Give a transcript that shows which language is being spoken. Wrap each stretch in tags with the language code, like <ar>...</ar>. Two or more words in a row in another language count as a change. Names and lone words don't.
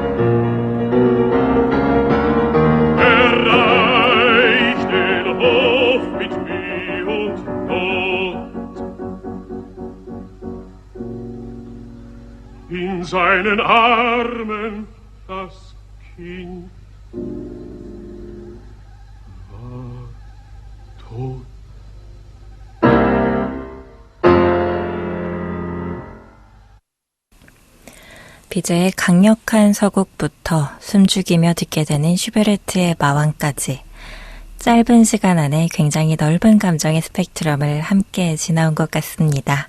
<de>Erreicht den Hof mit Mühe und Not. In seinen Armen das Kind war tot.</de> <ko>비제의 강력한 서곡부터 숨죽이며 듣게 되는 슈베르트의 마왕까지 짧은 시간 안에 굉장히 넓은 감정의 스펙트럼을 함께 지나온 것 같습니다.</ko>